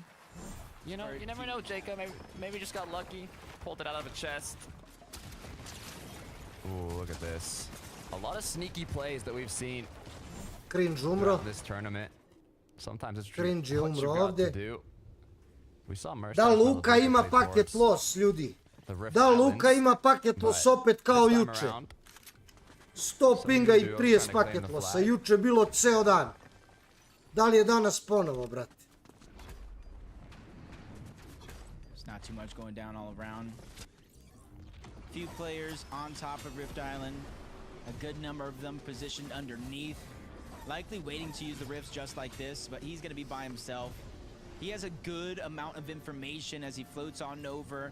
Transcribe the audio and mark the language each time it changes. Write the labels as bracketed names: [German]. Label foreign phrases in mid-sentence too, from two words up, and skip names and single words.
[English] You know, you never know, Jacob. Maybe just got lucky, pulled it out of a chest. Ooh, look at this. A lot of sneaky plays that we've seen [Serbian] Cringe umro. [English] throughout this tournament. Sometimes it's [Serbian] Cringe [English] what you [Serbian] umro [English] got to [Serbian] ovdje. [English] do. We saw Mercy. [Serbian] Da Luka ima paket loss, ljudi. Da Luka ima paket loss opet kao juče. 100 pinga i 30 paket lossa. Juče bilo ceo dan. Da li je danas ponovo, brate? [English] There's not too much going down all around. Few players on top of Rift Island. A good number of them positioned underneath. Likely waiting to use the rifts just like this, but he's going to be by himself. He has a good amount of information as he floats on over.